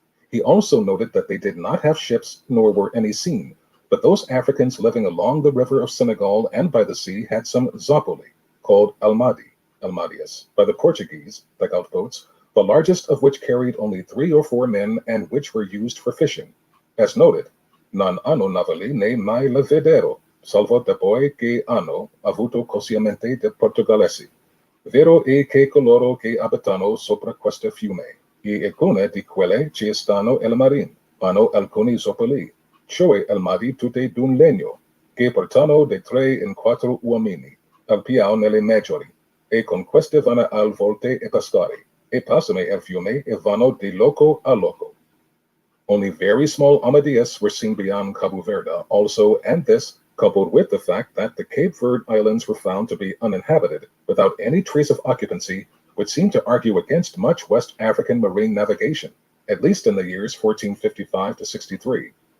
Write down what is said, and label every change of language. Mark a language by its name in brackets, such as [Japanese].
[English] He also noted that they did not have ships nor were any seen, but those Africans living along the river of Senegal and by the sea had some zapoli, called almadias, by the Portuguese, dugout boats, the largest of which carried only 3 or 4 men and which were used for fishing. As noted, [Italian] non hanno navali ne mai la vedero, salvo depoi che hanno avuto cosiamente de Portugalesi. Vero è che coloro che abitano sopra queste fiume, e alcune di quelle ci stanno el marin, hanno alcuni zopoli, cioè almadi tutte d'un legno, che portano de 3 in 4 uomini, al piano nelle maggiori, e con queste vanno al volte e pescare, e passano el fiume e vanno di loco a loco. [English] Only very small armadillas were seen beyond Cabo Verde also, and this, coupled with the fact that the Cape Verde Islands were found to be uninhabited, without any trace of occupancy, would seem to argue against much West African marine navigation, at least in the years 1455 to 63.